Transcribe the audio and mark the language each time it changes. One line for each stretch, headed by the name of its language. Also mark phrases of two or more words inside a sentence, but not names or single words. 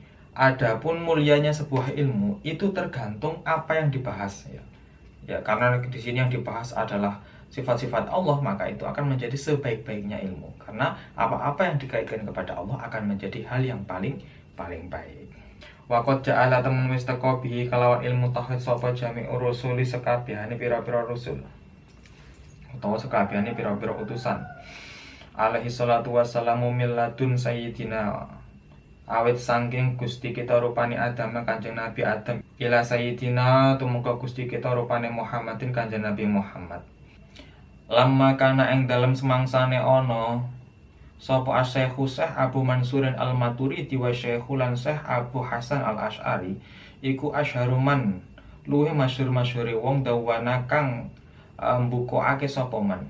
Indonesian: Adapun mulianya sebuah ilmu itu tergantung apa yang dibahas, ya karena di sini yang dibahas adalah sifat-sifat Allah, maka itu akan menjadi sebaik-baiknya ilmu, karena apa-apa yang dikaitkan kepada Allah akan menjadi hal yang paling baik.
Arabic: Wa qad ja'ala
Javanese: temen wis teka bihi kalawan ilmu tauhid sapa
Arabic: jami'ur rusuli
Javanese: sekabehane pira-pira rusul utawa sekabehane pira-pira utusan
Arabic: alaihi salatu wassalamu milladun sayyidina,
Javanese: awit saking Gusti kita rupane Adam Kanjeng Nabi Adam,
Arabic: ila sayyidina
Javanese: tumuga Gusti kita rupane Muhammadin Kanjeng Nabi Muhammad.
Arabic: Lamma kana
Javanese: ing dalem semangsane ana sapa Asy-Syaikh Abu Mansurin Al-Maturidi wa Syaikhul lan Syekh Abu Hasan Al-Asy'ari, iku asyharuman luwih masyhur-masyhure wong dawana kang mbukake sapa man.